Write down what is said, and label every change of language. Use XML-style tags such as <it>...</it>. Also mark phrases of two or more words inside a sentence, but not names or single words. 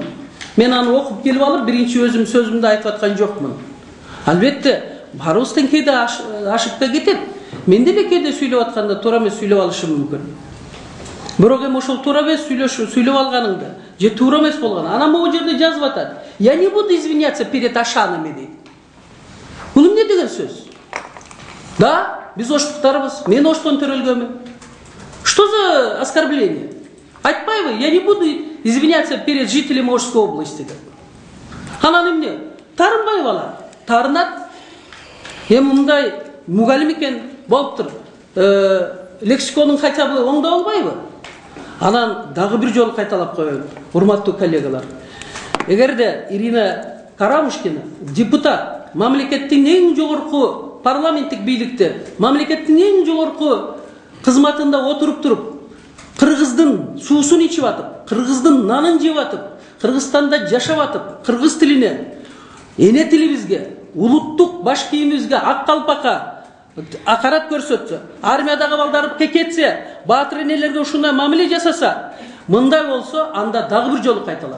<ky>Мен аны окуп келип алып, биринчи өзүм сөзүмдү айтып аткан жокмун. Албетте, барыбыз тең кээде ашып да кетет. Мен деле кээде сүйлөп атканда туура эмес сүйлөп алышым мүмкүн. Бирок эми ошол туура эмес сүйлөп алганыңды, же туура эмес болгон. Анан могу жерде жазып атат.</ky> <ru>Я не буду извиняться перед ашанами</ru> <ky>дейт. Бул эмне деген сөз? Да, биз оштуктарбыз. Мен оштон төрөлгөнмүн.</ky> <ru>Что за оскорбление? Айтпайбы, я не буду извиняться перед жителями Ошской области.</ru> <ky>Анан эмне? Тарынбай бала. Тарынат. Эми мындай мугалим экен болуптур. Лексиконун</ky> <ru>хотя бы</ru> <ky>оңдоп албайбы? Анан дагы бир жолу кайталап коеюн, урматтуу коллегалар. Эгерде Ирина Карамушкина депутат, мамлекеттин эң жогорку парламенттик бийликте, мамлекеттин эң жогорку кызматында отуруп туруп, кыргыздын суусун ичип атып, кыргыздын нанын жеп атып, Кыргызстанда жашап атып, кыргыз тилине, эне тилибизге, улуттук баш кийимибизге, ак калпакка акарат көрсөтсө, армиядагы балдар кекетсе, баатыр энелерге ушундай мамиле жасаса, мындай болсо, анда дагы бир жолу кайталам.</ky>